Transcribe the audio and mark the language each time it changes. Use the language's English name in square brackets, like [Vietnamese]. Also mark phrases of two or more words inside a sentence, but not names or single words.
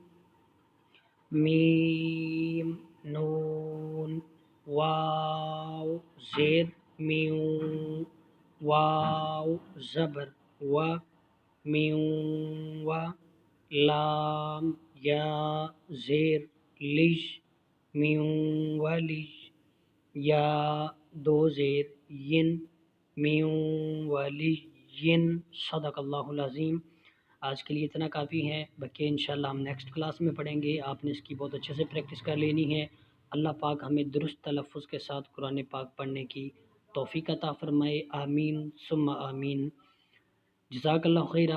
[Urdu] میم نون واو زیر میون، واو زبر و میون و، لام یا زیر لج میون ولی، یا 2 زیر ین میون ولی ین۔ [Arabic] صدق اللہ العظیم۔ [Urdu] آج کے لیے اتنا کافی ہے، باقی [Arabic] انشاءاللہ [Urdu] ہم [English] next class [Urdu] میں پڑھیں گے۔ آپ نے اس کی بہت اچھے سے پریکٹس کر لینی ہے۔ اللہ پاک ہمیں درست تلفظ کے ساتھ قرآن پاک پڑھنے کی توفیق عطا فرمائے، [Arabic] آمین ثم آمین۔ جزاک اللہ خیرہ۔